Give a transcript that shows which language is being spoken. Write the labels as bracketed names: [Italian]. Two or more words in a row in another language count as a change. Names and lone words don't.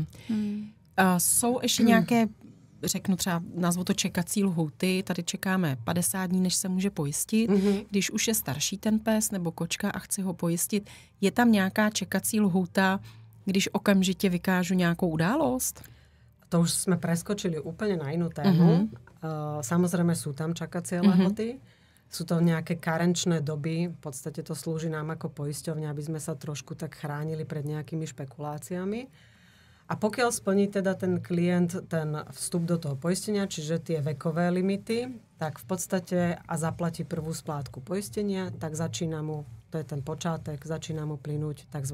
[Czech] Jsou ještě nějaké, řeknu třeba, nazvu to čekací lhůty, tady čekáme 50 dní, než se může pojistit. Když už je starší ten pes nebo kočka a chci ho pojistit, je tam nějaká čekací lhůta, když okamžitě vykážu nějakou událost? [Slovak] To už sme preskočili úplne na inú tému. Samozrejme sú tam čakacie lehoty. Sú to nejaké karenčné doby. V podstate to slúži nám ako poisťovňa, aby sme sa trošku tak chránili pred nejakými špekuláciami. A pokiaľ splní teda ten klient ten vstup do toho poistenia, čiže tie vekové limity, tak v podstate a zaplatí prvú splátku poistenia, tak začína mu, to je ten počátek, začína mu plynúť tzv.